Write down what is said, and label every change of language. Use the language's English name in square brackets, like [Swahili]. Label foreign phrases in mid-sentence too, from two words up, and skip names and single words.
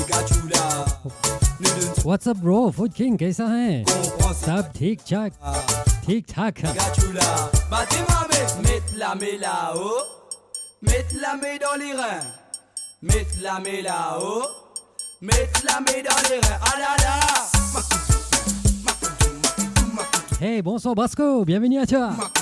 [English] What's up bro, Food King, [Hindi] कैसा है? सब ठीक ठाक? Tic-tac. [French] Gachula, Batimame, mette la main là-haut, mette la main dans les reins, mette la main là-haut, mette la main dans les reins, ah là là. Hey, bonsoir Brasco, bienvenue à toi.